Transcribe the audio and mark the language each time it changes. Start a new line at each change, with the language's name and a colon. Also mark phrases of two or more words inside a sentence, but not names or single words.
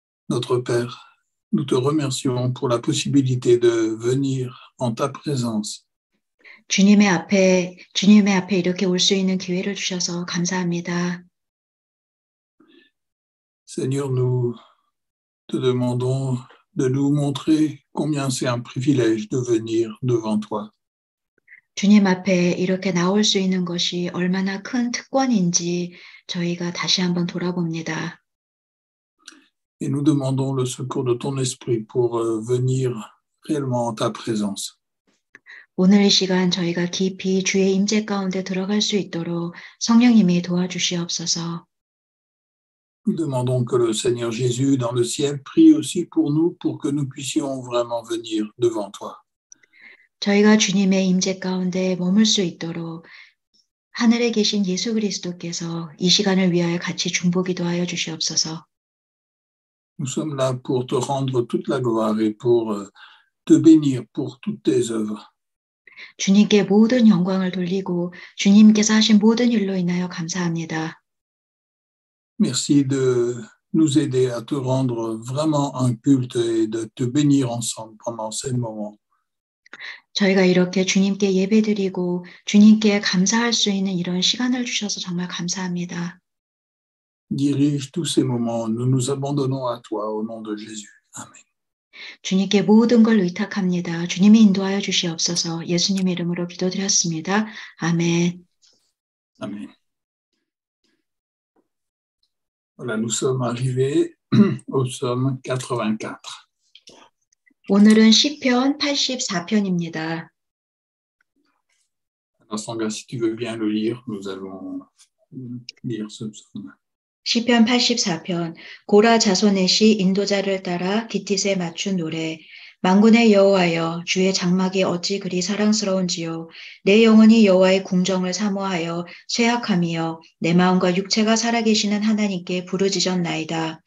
French: Notre Père, nous te remercions pour la possibilité de venir en ta présence.
Korean: 주님의 앞에 이렇게 올 수 있는 기회를 주셔서 감사합니다.
French: Seigneur, nous te demandons de nous montrer combien c'est un privilège de venir devant toi.
Korean: 주님 앞에 이렇게 나올 수 있는 것이 얼마나 큰 특권인지 저희가 다시 한번 돌아봅니다.
French: Et nous demandons le secours de ton esprit pour venir réellement en ta présence.
Korean: 오늘 이 시간 저희가 깊이 주의 임재 가운데 들어갈 수 있도록 성령님이 도와주시옵소서.
French: Nous demandons que le Seigneur Jésus dans le ciel prie aussi pour nous, pour que nous puissions vraiment venir devant toi.
Korean: 저희가 주님의 임재 가운데 머물 수 있도록 하늘에 계신 예수 그리스도께서 이 시간을 위하여 같이 중보기도하여 주시옵소서.
French: Nous sommes là pour te rendre toute la gloire et pour te bénir pour toutes tes œuvres.
Korean: 주님께 모든 영광을 돌리고 주님께서 하신 모든 일로 인하여 감사합니다.
French: Merci de nous aider à te rendre vraiment un culte et de te bénir ensemble pendant ces moments.
Korean: 저희가 이렇게 주님께 예배드리고 주님께 감사할 수 있는 이런 시간을 주셔서 정말 감사합니다.
French: Dirige tous ces moments, nous nous abandonnons à toi au nom de Jésus. Amen.
Korean: 주님께 모든 걸 의탁합니다. 주님이 인도하여 주시옵소서. 예수님의 이름으로 기도드렸습니다. 아멘.
French: Amen. Voilà, nous sommes arrivés au psaume 84.
Korean: 오늘은 시편 84편입니다.
French: Alors, Sandra, si tu veux bien le lire, nous allons lire ce psaume.
Korean: 시편 84편 고라 자손의 시 인도자를 따라 기티스에 맞춘 노래. 만군의 여호와여 주의 장막이 어찌 그리 사랑스러운지요. 내 영혼이 여호와의 궁정을 사모하여 쇠약함이여 내 마음과 육체가 살아계시는 하나님께 부르짖었나이다.